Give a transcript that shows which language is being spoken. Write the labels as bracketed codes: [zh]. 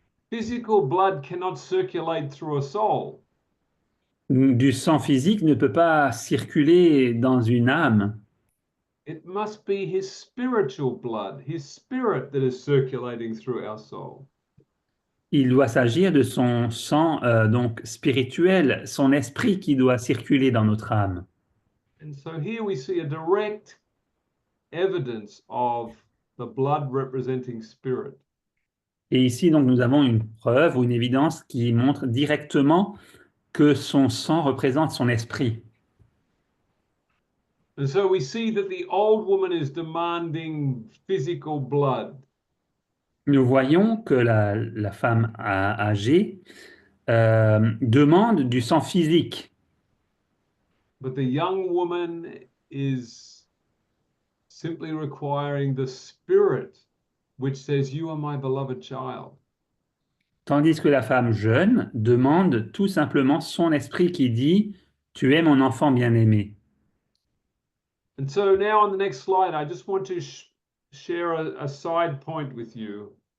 [en] Physical blood cannot circulate through a soul. [fr] Du sang physique ne peut pas circuler dans une âme. [en] It must be his spiritual blood, his spirit that is circulating through our soul. [fr] Il doit s'agir de son sang donc spirituel, son esprit qui doit circuler dans notre âme. [en] And so here we see a direct evidence of the blood representing spirit. [fr] Et ici, donc, nous avons une preuve ou une évidence qui montre directement que son sang représente son esprit. [en] And so we see that the old woman is demanding physical blood. [fr] Nous voyons que la femme âgée demande du sang physique, [en] But the young woman is simply requiring the spirit, which says, "You are my beloved child." [fr] tandis que la femme jeune demande tout simplement son esprit qui dit « Tu es mon enfant bien-aimé ». [en] And so now on the next slide, I just want to share a side point with you.